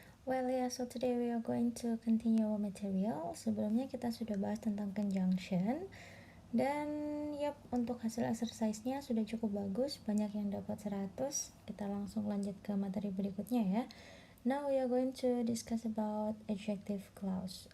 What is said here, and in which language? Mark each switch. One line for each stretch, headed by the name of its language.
English: Well, yeah, so today we are going to continue our material.
Indonesian: Sebelumnya kita sudah bahas tentang conjunction. Dan yap, untuk hasil exercise-nya sudah cukup bagus, banyak yang dapat 100. Kita langsung lanjut ke materi berikutnya ya.
English: Now we are going to discuss about adjective clause.